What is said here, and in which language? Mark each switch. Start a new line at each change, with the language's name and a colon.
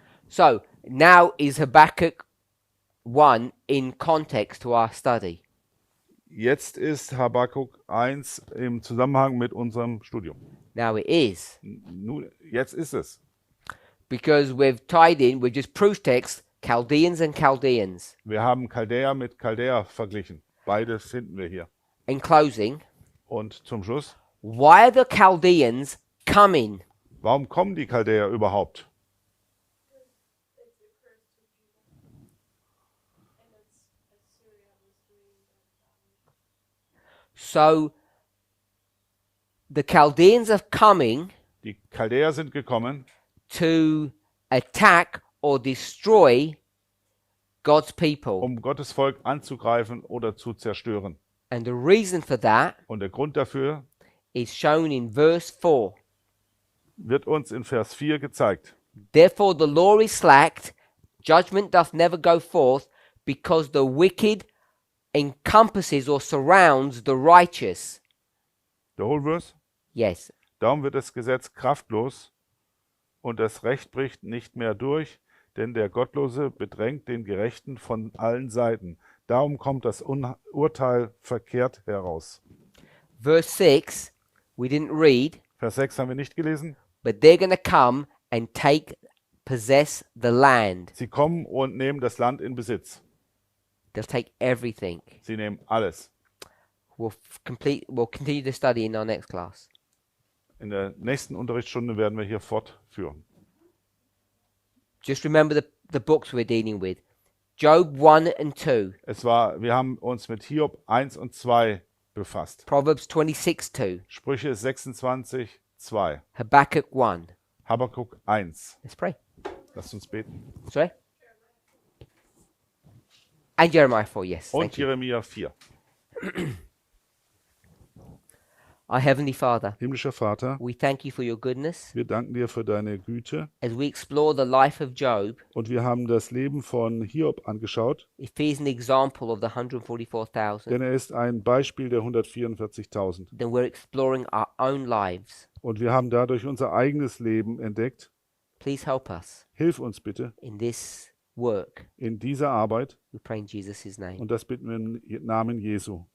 English: So now is Habakkuk 1 in context to our study.
German: Jetzt ist Habakkuk 1 im Zusammenhang mit unserem Studium.
English: Now it is.
German: Nun, jetzt ist es.
English: Because we've tied in, we've just proof text, Chaldeans and Chaldeans.
German: Wir haben Chaldäer mit Chaldäer verglichen. Beide finden wir hier.
English: In closing,
German: Und zum Schluss,
English: why are the Chaldeans coming?
German: warum kommen die Chaldäer überhaupt?
English: So the Chaldeans are coming
German: Die Chaldäer sind gekommen,
English: to attack or destroy God's people.
German: um Gottes Volk anzugreifen oder zu zerstören.
English: And the reason for that
German: Und der Grund dafür
English: is shown in verse 4.
German: wird uns in Vers 4 gezeigt.
English: Therefore the law is slacked, judgment doth never go forth, because the wicked encompasses or surrounds the righteous.
German: Der Hohlvers.
English: Yes.
German: Darum wird das Gesetz kraftlos und das Recht bricht nicht mehr durch, denn der Gottlose bedrängt den Gerechten von allen Seiten. Darum kommt das Urteil verkehrt heraus.
English: Verse 6, we didn't read,
German: Vers 6 haben wir nicht gelesen.
English: but they're going to come and possess the land.
German: Sie kommen und nehmen das Land in Besitz.
English: They'll take everything.
German: Sie nehmen alles.
English: We'll continue to study in our next class.
German: In der nächsten Unterrichtsstunde werden wir hier fortführen.
English: Just remember the books we're dealing with. Job 1 and 2,
German: Wir haben uns mit Hiob 1 und 2 befasst.
English: Proverbs 26 2,
German: Sprüche 26, 2.
English: Habakkuk 1.
German: Habakkuk 1.
English: Let's pray.
German: Lasst uns beten.
English: Sorry? And Jeremiah 4, yes.
German: Und
English: Thank you.
German: Jeremia 4.
English: Our Heavenly Father,
German: Himmlischer Vater,
English: we thank you for your goodness.
German: wir danken dir für deine Güte.
English: As we explore the life of Job,
German: Und wir haben das Leben von Hiob angeschaut,
English: if he is an example of the 144,000,
German: denn er ist ein Beispiel der 144.000.
English: then we're exploring our own lives.
German: Und wir haben dadurch unser eigenes Leben entdeckt.
English: Please help us
German: Hilf uns bitte
English: in this work.
German: in dieser Arbeit.
English: We pray in Jesus' name.
German: Und das bitten wir im Namen Jesu.